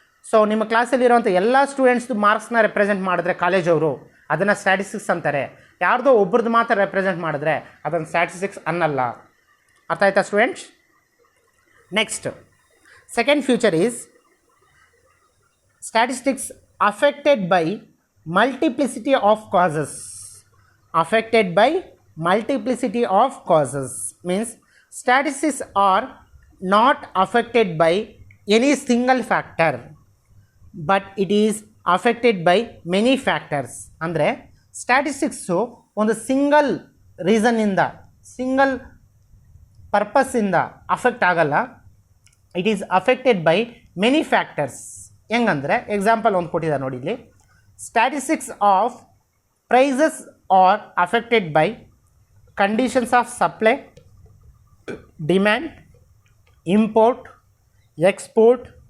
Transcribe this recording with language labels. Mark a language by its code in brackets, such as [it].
[kn] So ನಿಮ್ಮ ಕ್ಲಾಸಲ್ಲಿರುವಂಥ ಎಲ್ಲ ಸ್ಟೂಡೆಂಟ್ಸ್ದು ಮಾರ್ಕ್ಸ್ನ represent ಮಾಡಿದ್ರೆ ಕಾಲೇಜವರು ಅದನ್ನು ಸ್ಟ್ಯಾಟಿಸ್ಟಿಕ್ಸ್ ಅಂತಾರೆ. ಯಾರ್ದೋ ಒಬ್ರದ್ದು ಮಾತ್ರ ರೆಪ್ರೆಸೆಂಟ್ ಮಾಡಿದ್ರೆ ಅದನ್ನು ಸ್ಟ್ಯಾಟಿಸ್ಟಿಕ್ಸ್ ಅನ್ನಲ್ಲ. ಅರ್ಥ ಆಯ್ತಾ students? [en] Next, second future is statistics affected by multiplicity of causes. Affected by multiplicity of causes means statistics are not affected by any single factor, but it is affected by many factors. [kn] ಅಂದರೆ statistics ಒಂದು single ರೀಸನ್ನಿಂದ, single ಪರ್ಪಸ್ಸಿಂದ affect ಆಗಲ್ಲ. [en] It is affected by many factors. [kn] ಹೆಂಗಂದರೆ example ಒಂದು ಕೊಟ್ಟಿದ್ದಾರೆ ನೋಡಿ ಇಲ್ಲಿ. [en] statistics of prices are affected by conditions of supply, demand, import, export,